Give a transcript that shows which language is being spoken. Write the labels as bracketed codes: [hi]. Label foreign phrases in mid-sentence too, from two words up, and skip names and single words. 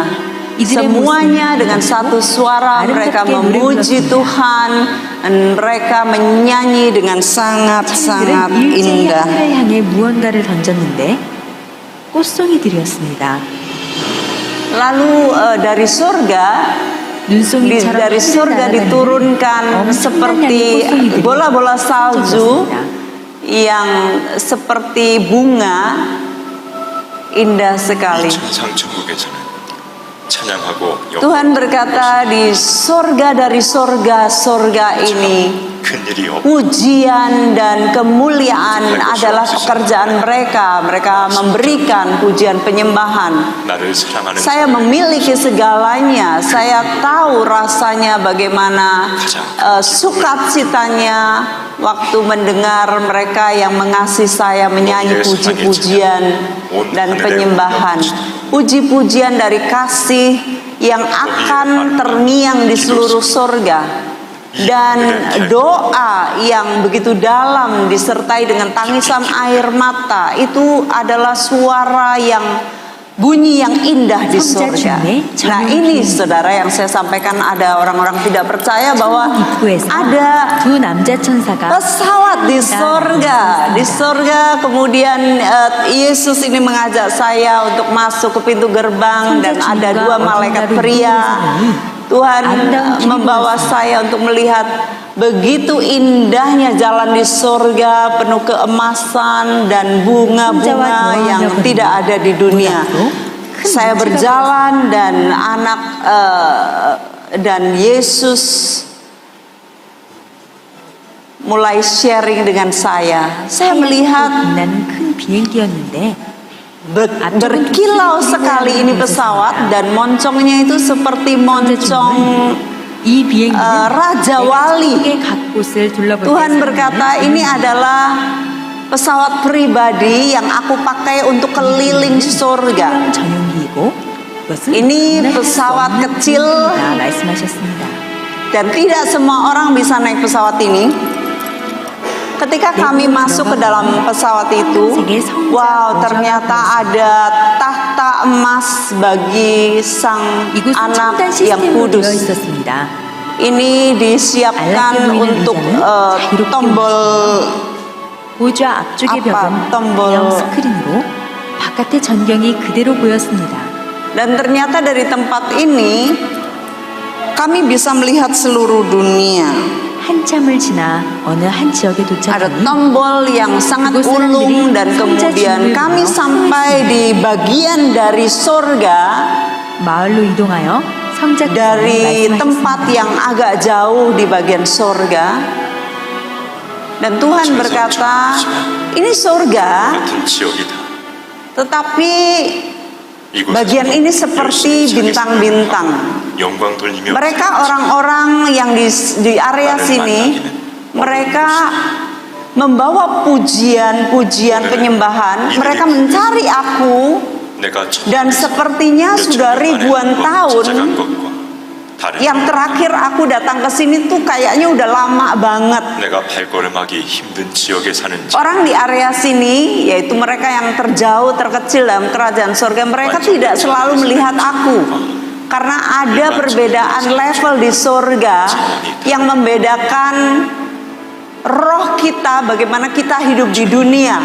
[id] Semuanya dengan satu suara mereka memuji Tuhan, dan mereka menyanyi dengan sangat-sangat indah. [ko] 하늘을 향해 무언가를 던졌는데 꽃송이들이었습니다. [id] Lalu dari surga [ko] 눈송이처럼 [id] dari surga diturunkan seperti bola-bola salju yang seperti bunga, indah sekali. [ko] 천상 천국에서는 찬양하고 [id] Tuhan berkata, di surga dari surga ini [ko] 큰일이 없. [id] pujian dan kemuliaan adalah pekerjaan mereka. Mereka memberikan pujian penyembahan. [ko] 나를 사랑하는 [id] Saya memiliki segalanya. Saya tahu rasanya bagaimana sukacitanya waktu mendengar mereka yang mengasihi saya menyanyi puji-pujian dan penyembahan. Puji-pujian dari kasih yang akan terngiang di seluruh surga. Dan doa yang begitu dalam disertai dengan tangisan air mata, itu adalah suara yang bunyi yang indah di surga. Nah, ini saudara yang saya sampaikan, ada orang-orang tidak percaya bahwa ada [ko] 두 남자 천사가 [id] pesawat di surga. Di surga kemudian Yesus ini mengajak saya untuk masuk ke pintu gerbang, dan ada dua malaikat pria. Tuhan membawa saya untuk melihat begitu indahnya jalan di surga, penuh keemasan dan bunga-bunga yang tidak ada di dunia. Saya berjalan, dan dan Yesus mulai sharing dengan saya. Saya melihat [ko] 빛나는 큰 비행기였는데 [id] berkilau sekali ini pesawat, dan moncongnya itu seperti moncong [ko] 이 비행기는 [id] Raja Wali. [ko] 곳을 둘러볼 [id] Tuhan berkata, ini adalah pesawat pribadi yang aku pakai untuk keliling surga. [ko] 전용기이고 [id] Ini pesawat kecil, [ko] 말씀하셨습니다. [id] dan tidak semua orang bisa naik pesawat ini. Ketika kami masuk ke dalam pesawat itu, wow, ternyata ada tahta emas bagi sang anak yang kudus. Ini disiapkan untuk tombol [ko] 보좌 앞쪽의 벽은 [id] tombol. [ko] 영 스크린으로 바깥의 전경이 그대로 보였습니다. [id] Dan ternyata dari tempat ini kami bisa melihat seluruh dunia. [ko] 한참을 지나 어느 한 지역에 [id] Ada [ko] 도착하니 [id] tombol yang sangat ulung, dan kemudian kami sampai di bagian dari surga, [ko] 마을로 이동하여 성자께서 [id] dari tempat [ko] 말씀하셨습니다. [id] yang agak jauh di bagian surga. Dan Tuhan berkata, ini surga, [ko] 같은 지역이다. [id] tetapi [ko] 이곳에서 [id] bagian ini seperti [ko] 열심히 [id] bintang-bintang. [ko] 영광 돌리며 [id] Mereka orang-orang yang di area sini, mereka membawa pujian-pujian penyembahan. Mereka mencari aku, [ko] 내가 [id] dan sepertinya sudah ribuan tahun. Yang terakhir aku datang ke sini tuh kayaknya udah lama banget. [ko] 내가 발걸음하기 힘든 지역에 사는 [id] Orang di area sini, yaitu mereka yang terjauh, terkecil dalam kerajaan surga, mereka tidak selalu melihat aku. Karena ada perbedaan level di surga yang membedakan roh kita, bagaimana kita hidup di dunia.